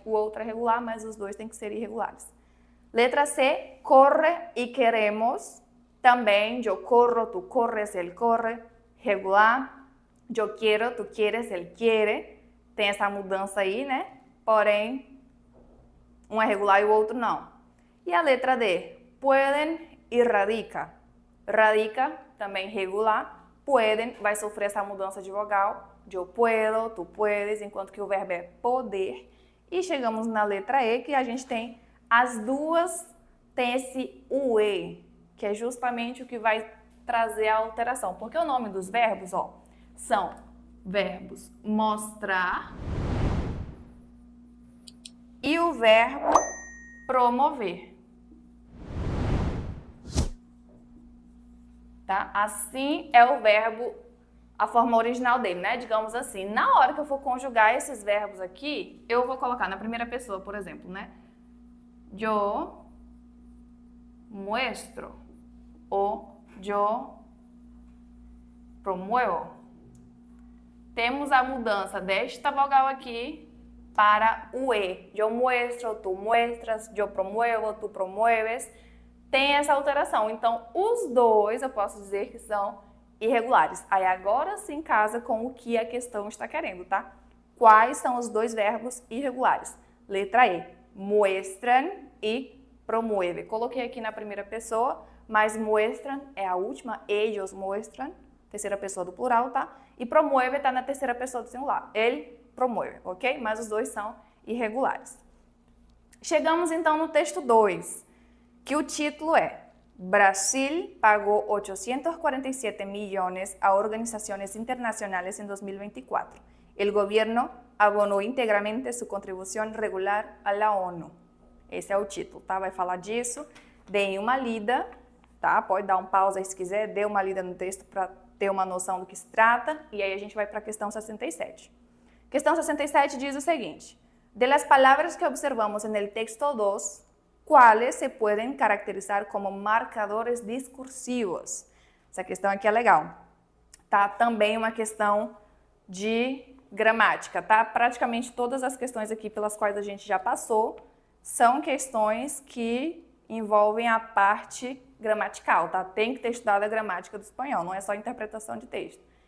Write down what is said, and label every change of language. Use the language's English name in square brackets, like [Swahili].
[Portuguese] O outro é regular, mas os dois têm que ser irregulares. Letra C. Corre e queremos. Também, eu corro, tu corres, ele corre. Regular. Eu quero, tu quieres, ele quiere. Tem essa mudança aí, né? Porém, um é regular e o outro não. E a letra D, pueden e radica. Radica, também regular. Pueden, vai sofrer essa mudança de vogal. Eu puedo, tu puedes, enquanto que o verbo é poder. E chegamos na letra E, que a gente tem as duas, tem esse UE, que é justamente o que vai trazer a alteração. Porque o nome dos verbos, ó, são verbos mostrar e o verbo promover. Tá? Assim é o verbo a forma original dele, né? Digamos assim, na hora que eu for conjugar esses verbos aqui, eu vou colocar na primeira pessoa, por exemplo, né? [Spanish] Yo muestro ou yo promuevo. [Portuguese] Temos a mudança desta vogal aqui para o E. [Spanish] Yo muestro, tu muestras, yo promuevo, tu promueves. [Portuguese] Tem essa alteração. Então, os dois eu posso dizer que são irregulares. Aí agora sim casa com o que a questão está querendo, tá? Quais são os dois verbos irregulares? Letra E, muestran e promueve. Coloquei aqui na primeira pessoa, mas muestran é a última, [Spanish] ellos muestran, [Portuguese] terceira pessoa do plural, tá? E promueve está na terceira pessoa do singular. Ele promueve, ok? Mas os dois são irregulares. Chegamos então no texto 2, que o título é Brasil pagou 847 [Spanish] millones a organizaciones internacionales en 2024. El gobierno abonó íntegramente su contribución regular a la ONU. [Portuguese] Esse é o título, tá? Vai falar disso. Deem uma lida, tá? Pode dar um pausa aí se quiser, dê uma lida no texto para ter uma noção do que se trata. E aí a gente vai para a questão 67. Questão 67 diz o seguinte: [Spanish] de las palabras que observamos en el texto 2, ¿cuáles se pueden caracterizar como marcadores discursivos? [Portuguese] Essa questão aqui é legal. Tá? Também uma questão de gramática, tá? Praticamente todas as questões aqui pelas quais a gente já passou são questões que envolvem a parte gramatical, tá? Tem que ter estudado a gramática do espanhol, não é só interpretação de texto.